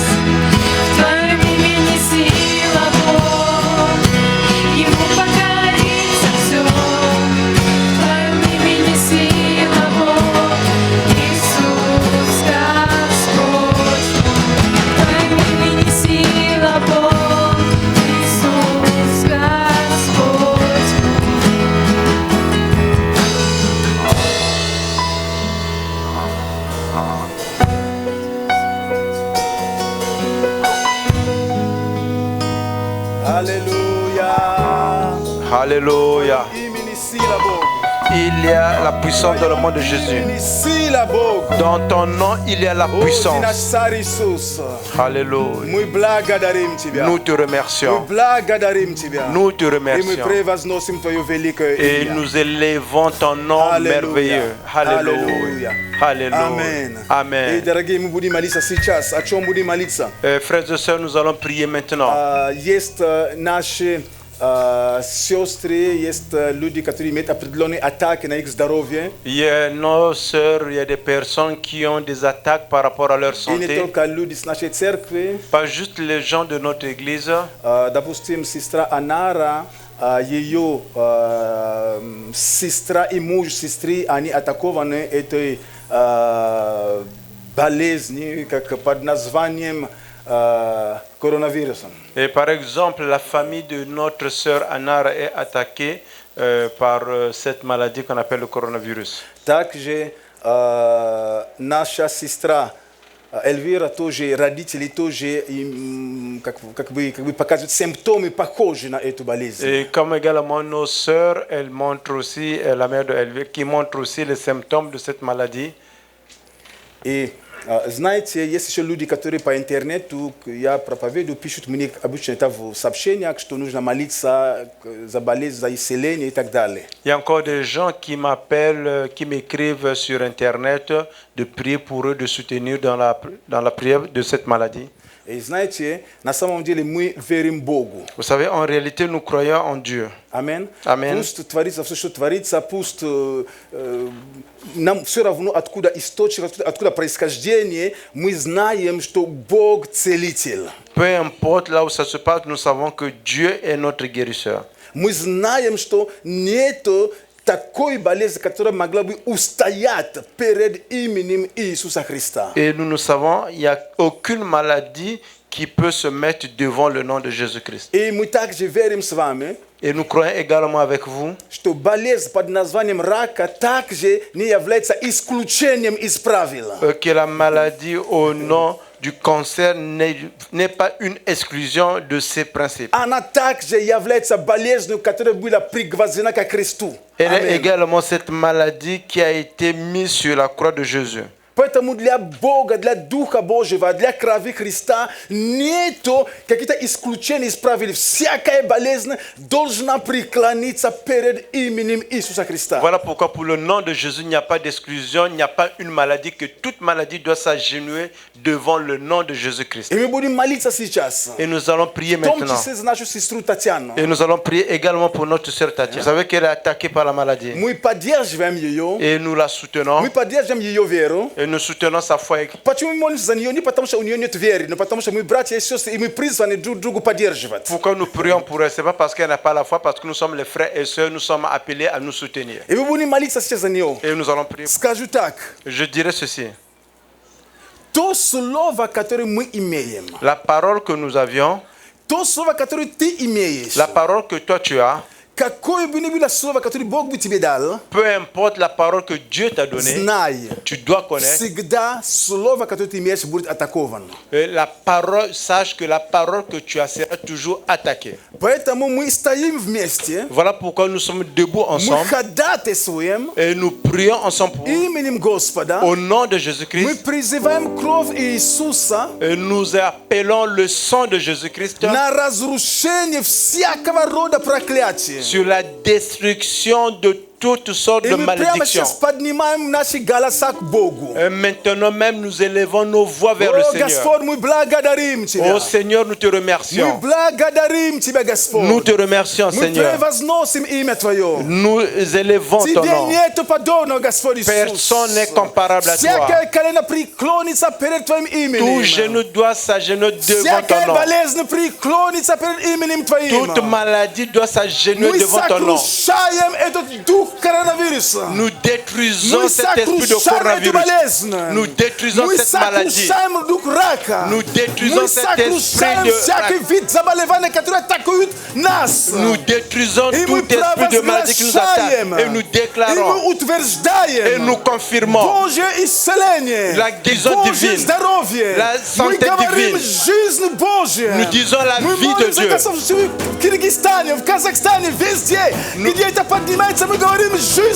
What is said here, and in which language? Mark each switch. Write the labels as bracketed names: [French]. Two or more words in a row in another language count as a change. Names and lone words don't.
[Russian] В Твоем имени сила Бог, Ему покорится все. В Твоем имени сила Бог, Иисус Господь. В Твоем имени сила Бог, Иисус Господь. [French] Alléluia. Alléluia. [Russian] Имени сила Бог. [French] Il y a la puissance dans le nom de Jésus. [Russian] Имени сила Бог. [French] Dans ton nom, il y a la Oh, puissance. zinasari Isus. Alléluia. [Russian] Мы благодарим тебя. [French] Nous te [Russian] Muy [French] remercions. [Russian] благодарим тебя. [French] Nous te [Russian] И мы [French] remercions. [Russian] превозносим Твое великое [French] Et [Russian] имя. [French] nous élevons ton nom [Russian] Аллилуйя. [French] merveilleux. Alléluia. Alléluia. [Russian] Амен. И, [French] Amen. [Russian] дорогие, мы будем молиться сейчас. О чем будем молиться? [French] Frères et sœurs, nous allons prier maintenant. [Russian] Есть наши сестры, есть люди, которые имеют определенные атаки на их здоровье. [French] Il y a nos sœurs, il y a des personnes qui ont des attaques par rapport à leur [Russian] И не [French] santé. [Russian] только люди с нашей церкви. [French] Pas juste les gens de notre église. [Russian] Допустим, сестра Анара, ее сестра и муж сестры, они атакованы этой болезнью, как под названием коронавирусом. [French] Et par exemple, la famille de notre sœur Anara est attaquée par cette maladie qu'on appelle le coronavirus. [Russian] Также наша сестра Эльвира тоже, родители тоже как бы показывают симптомы, похожие на эту болезнь. [French] Et comme également nos sœurs, elles montrent aussi, la mère de Elvire, qui montre aussi les symptômes de cette maladie. [Russian] И знаете, есть еще люди, которые по интернету, я проповедую, пишут мне обычно это в сообщениях, что нужно молиться за болезнь, за исцеление и так далее. [French] Il y a encore des gens qui m'appellent, qui m'écrivent sur Internet de prier pour eux, de soutenir dans la prière de cette maladie. [Russian] И знаете, на самом деле мы верим Богу. [French] Vous savez, en réalité, nous croyons en Dieu. [Russian] Амин. Амин. Пусть творится все, что творится, пусть нам все равно, откуда источник, откуда происхождение, мы знаем, что Бог целитель. [French] Peu importe là où ça se passe, nous savons que Dieu est notre guérisseur. [Russian] Мы знаем, что нету такой болезнь, которая могла бы устоять перед именем Иисуса Христа. [French] Et nous savons, il n'y a aucune maladie qui peut se mettre devant le nom de Jésus-Christ. [Russian] И мы также верим с вами, [French] Et nous croyons également avec vous [Russian] что болезнь под названием рака также не является исключением из правила. [French] que la maladie au nom du cancer n'est pas une exclusion de ces principes. [Russian] Она также является болезнью, которая была пригвоздена ко кресту. [French] Elle est [Russian] Аминь. [French] également cette maladie qui a été mise sur la croix de Jésus. [Russian] Поэтому для Бога, для Духа Божьего, для крови Христа нету каких-то исключений из правил. Всякая болезнь должна преклониться перед именем Иисуса Христа. [French] Voilà pourquoi pour le nom de Jésus, il n'y a pas d'exclusion, il n'y a pas une maladie, que toute maladie doit s'agenouiller devant le nom de Jésus-Christ. [Russian] И мы будем молиться сейчас. [French] Et nous allons prier [Russian] В том [French] maintenant. [Russian] числе за нашу сестру Татьяну. [French] Et nous allons prier également pour notre sœur Tatia. Vous savez qu'elle est attaquée par la maladie. [Russian] Мы поддерживаем ее. [French] Et nous la soutenons. [Russian] Мы поддерживаем ее веру. [French] Et nous soutenons sa foi. [Russian] Почему мы молимся за нее? Не потому, что у нее нет веры, но потому, что мы братья и сестры, и мы призваны друг другу поддерживать. [French] Pourquoi nous prions pour elle? Ce n'est pas parce qu'elle n'a pas la foi, parce que nous sommes les frères et sœurs, nous sommes appelés à nous soutenir. [Russian] И мы будем молиться сейчас за нее. [French] Et nous allons prier. [Russian] Скажу так. [French] Je dirais ceci. [Russian] То слово, которое мы имеем, [French] La parole que nous avions, [Russian] то слово, которое ты имеешь, [French] la parole que toi tu as, [Russian] какое бы ни было слово, которое Бог бы тебе дал, [French] peu importe la parole que Dieu t'a donnée, [Russian] знай, [French] tu dois connaître. [Russian] всегда слово, которое ты имеешь, будет атаковано. [French] Et la parole, sache que la parole que tu as sera toujours attaquée. [Russian] Поэтому мы стоим вместе, [French] Voilà pourquoi nous sommes debout [Russian] мы [French] ensemble [Russian] ходатайствуем [French] et nous prions ensemble pour, [Russian] именем Господа, [French] au nom de [Russian] мы [French] Jésus-Christ. [Russian] призываем кровь Иисуса [French] Et nous appelons le sang de Jésus-Christ [Russian] на разрушение всякого рода проклятия. [French] sur la destruction de toutes sortes [Russian] И [French] de [Russian] мы прямо сейчас [French] malédictions. [Russian] поднимаем наши голоса к Богу. [French] Et maintenant même, nous élevons nos voix vers le [Russian] О, [French] Seigneur. [Russian] Господь, мы благодарим Тебя. [French] Oh Seigneur, nous te [Russian] Мы [French] remercions. [Russian] благодарим Тебя, Господь. [French] Nous te remercions, [Russian] Мы [French] Seigneur. [Russian] превозносим имя Твое. [French] Nous élevons ton [Russian] Тебе [French] nom. [Russian] нету подобного, Господь Иисус. [French] Personne n'est comparable à toi. [Russian] Всякое колено преклонится перед Твоим [French] Tout [Russian] именем. [French] genou doit s'agenouiller devant [Russian] Всякая [French] ton nom. [Russian] болезнь преклонится перед именем Твоим. [French] Toute maladie doit s'agenouiller [Russian] Мы [French] devant ton nom. [Russian] сокрушаем этот дух коронавируса. [French] Nous détruisons [Russian] Мы [French] cet esprit de [Russian] сокрушаем эту [French] coronavirus. [Russian] болезнь. [French] Nous détruisons [Russian] Мы [French] cette maladie. [Russian] сокрушаем дух рака. [French] Nous détruisons [Russian] Мы [French] cet esprit [Russian] сокрушаем [French] de [Russian] всякий [French] rac. [Russian] вид заболевания, которые атакуют нас. [French] Nous détruisons [Russian] И мы [French] tout esprit de maladie qui nous attaque. [Russian] провозглашаем, [French] Et nous [Russian] и мы [French] déclarons et [Russian] утверждаем [French] nous confirmons [Russian] Божье исцеление, [French] la guérison [Russian] Божье [French] divine, [Russian] здоровье. [French] la [Russian] Мы [French] santé [Russian] говорим [French] divine. [Russian] жизнь Божья. [French] Nous disons la [Russian] Мы [French] vie de [Russian] молимся, [French] Dieu. [Russian] Господь, в Киргизстане, в Казахстане, везде, где это поднимается, мы говорим жизнь